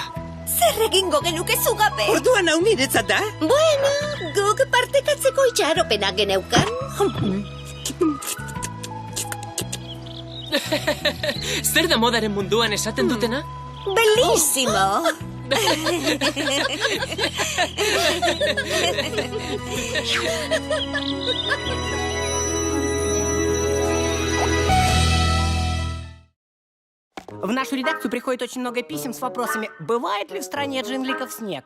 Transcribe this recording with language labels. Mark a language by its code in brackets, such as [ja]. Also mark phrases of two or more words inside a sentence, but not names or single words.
[eu] Zer egingo genuke zugabe? Orduan hau niretzat da? Bueno, guk partekatzeko itxaropena geneukan. Zer da modaren munduan esaten dutena? [it] Bellissimo! [ru] В нашу редакцию приходит очень много писем с вопросами, бывает ли в стране джингликов снег.